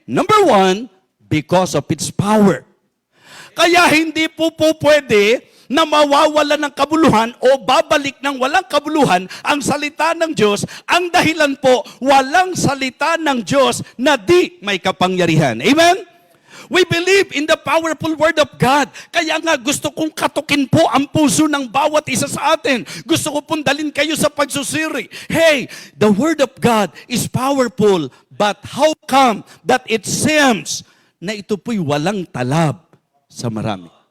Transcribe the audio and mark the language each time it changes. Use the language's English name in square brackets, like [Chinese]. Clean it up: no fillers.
[English] Number one, because of its power. [Filipino] Kaya hindi po pwede na mawawala ng kabuluhan o babalik ng walang kabuluhan ang salita ng Diyos. Ang dahilan po, walang salita ng Diyos na di may kapangyarihan. Amen? [English] We believe in the powerful Word of God. [Filipino] Kaya nga gusto kong katukin po ang puso ng bawat isa sa atin. Gusto ko pong dalhin kayo sa pagsusiri. [English] Hey, the Word of God is powerful, but how come that it seems [Filipino] na ito po'y walang talab sa marami?